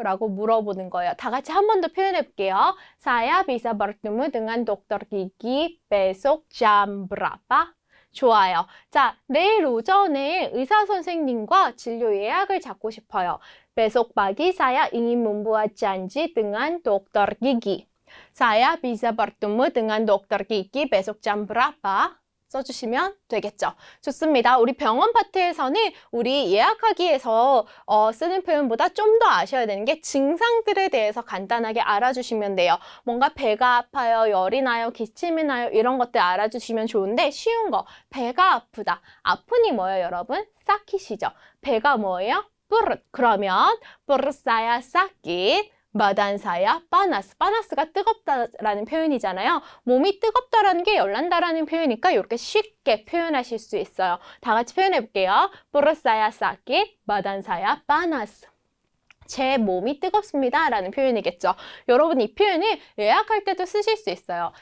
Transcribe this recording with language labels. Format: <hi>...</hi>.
<ko>라고 물어보는 거예요. 다 같이 한 번 더 표현해 볼게요.</ko> <id>Saya bisa bertemu dengan dokter gigi besok jam berapa?</id> <ko>좋아요. 자, 내일 오전에 의사 선생님과 진료 예약을 잡고 싶어요.</ko> <id>Besok pagi saya ingin membuat janji dengan dokter gigi. Saya bisa bertemu dengan dokter gigi besok jam berapa?</id> <ko>써주시면 되겠죠. 좋습니다. 우리 병원 파트에서는 우리 예약하기에서 쓰는 표현보다 좀 더 아셔야 되는 게 증상들에 대해서 간단하게 알아주시면 돼요. 뭔가 배가 아파요, 열이 나요, 기침이 나요 이런 것들 알아주시면 좋은데 쉬운 거 배가 아프다. 아프니 뭐예요 여러분? sakit이죠. 배가 뭐예요? perut. 그러면</ko> <id>perut saya sakit. badan saya panas.</id> <ko>panas가 뜨겁다라는 표현이잖아요. 몸이 뜨겁다라는 게 열난다라는 표현이니까 이렇게 쉽게 표현하실 수 있어요. 다 같이 표현해 볼게요.</ko> <id>perut saya sakit, badan saya panas.</id> <ko>제 몸이 뜨겁습니다 라는 표현이겠죠. 여러분 이 표현을 예약할 때도 쓰실 수 있어요.</ko>